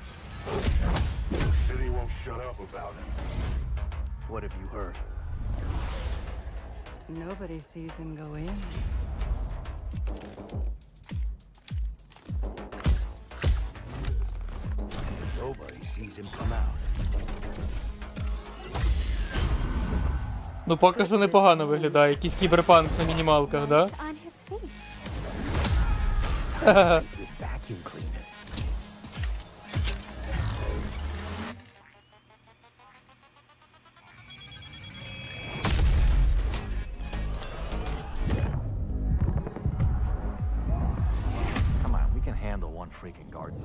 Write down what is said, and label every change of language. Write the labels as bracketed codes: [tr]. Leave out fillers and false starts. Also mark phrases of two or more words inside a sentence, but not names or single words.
[en] The city won't shut up about him. What have you heard? Nobody sees him go in. Nobody sees him come out. [uk] Ну, поки що непогано виглядає. Якийсь кіберпанк на мінімалках, да? Ха-ха. [en] Vacuum cleaners. Come on, we can handle one freaking gardener.